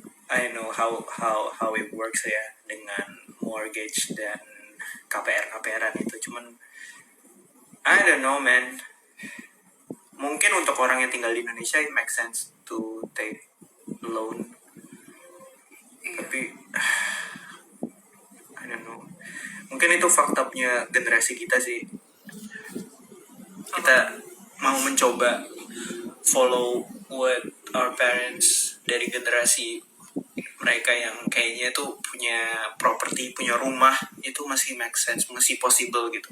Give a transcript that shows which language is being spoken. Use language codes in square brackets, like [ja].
[en] I know how it works [id] ya dengan mortgage dan KPR-KPR itu. [en] Cuman I don't know man. [id] Mungkin untuk orang yang tinggal di Indonesia [en] it makes sense to take loan. [id] Iya. Tapi [en] I don't know. [id] Mungkin Mungkin itu fucked up-nya generasi kita sih. Kita mau mencoba [en] follow what our parents [id] dari generasi mereka yang kayaknya tuh punya properti, punya rumah, itu masih make sense, masih possible gitu.